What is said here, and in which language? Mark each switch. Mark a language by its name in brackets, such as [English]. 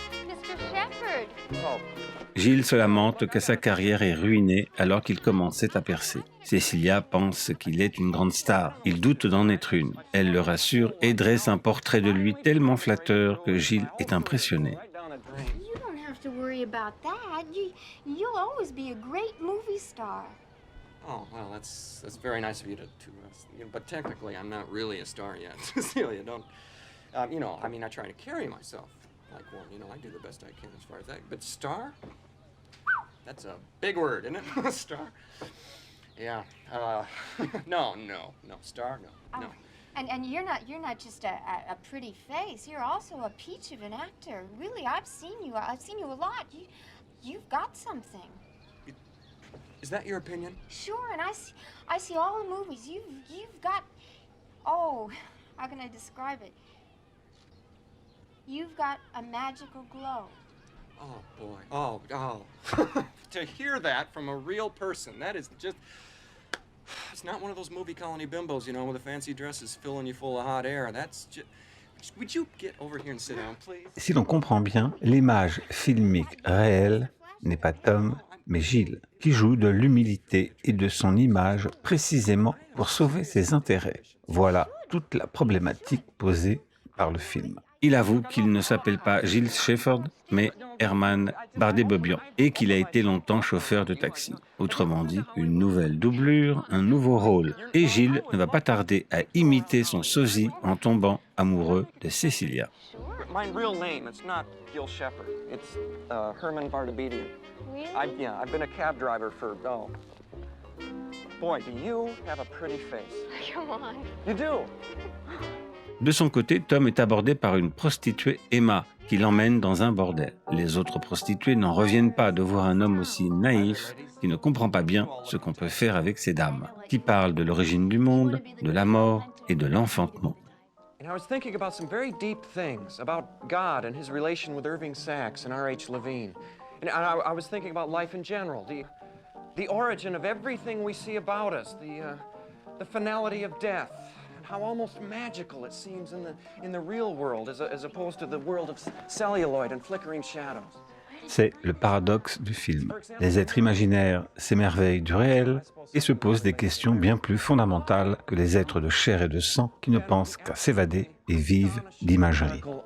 [English] Mr. Shepherd. [French] Gilles se lamente que sa carrière est ruinée alors qu'il commençait à percer. Cecilia pense qu'il est une grande star. Il doute d'en être une. Elle le rassure et dresse un portrait de lui tellement flatteur que Gilles est impressionné. [English] You don't have to worry about that. You'll always be a great movie star. Oh, well, that's very nice of you to you know, but technically I'm not really a star yet. Cecilia, don't, you know, I mean, I try to carry myself like one, you know, I do the best I can as far as that, but star? That's a big word, isn't it? Star? Yeah, no, star, no. And you're not just a pretty face. You're also a peach of an actor. Really, I've seen you a lot. You've got something. Is that your opinion? Sure, and I see all the movies. You've got, oh, how can I describe it? You've got a magical glow. Oh, boy. Oh. To hear that from a real person, that is just... It's not one of those movie colony bimbos, you know, with the fancy dresses filling you full of hot air. That's just... Would you get over here and sit down, please? [French] Si l'on comprend bien, l'image filmique réelle n'est pas Tom, mais Gilles, qui joue de l'humilité et de son image précisément pour sauver ses intérêts. Voilà toute la problématique posée par le film. Il avoue qu'il ne s'appelle pas Gilles Shepherd, mais Herman Bardé-Bobian, et qu'il a été longtemps chauffeur de taxi. Autrement dit, une nouvelle doublure, un nouveau rôle. Et Gilles ne va pas tarder à imiter son sosie en tombant amoureux de Cecilia. [English] My real name, it's not Gil Shepherd. It's Herman Bardabedian. Really? I've been a cab driver for, Boy, do you have a pretty face. Come on. You do. [French] De son côté, Tom est abordé par une prostituée, Emma, qui l'emmène dans un bordel. Les autres prostituées n'en reviennent pas de voir un homme aussi naïf qui ne comprend pas bien ce qu'on peut faire avec ces dames, qui parlent de l'origine du monde, de la mort et de l'enfantement. [English] And I was thinking about some very deep things, about God and his relation with Irving Sachs and R.H. Levine. And I was thinking about life in general. The origin of everything we see about us, the finality of death, how almost magical it seems in the real world as opposed to the world of celluloid and flickering shadows. [French] C'est le paradoxe du film. Les êtres imaginaires s'émerveillent du réel et se posent des questions bien plus fondamentales que les êtres de chair et de sang qui ne pensent qu'à s'évader et vivent d'imagerie.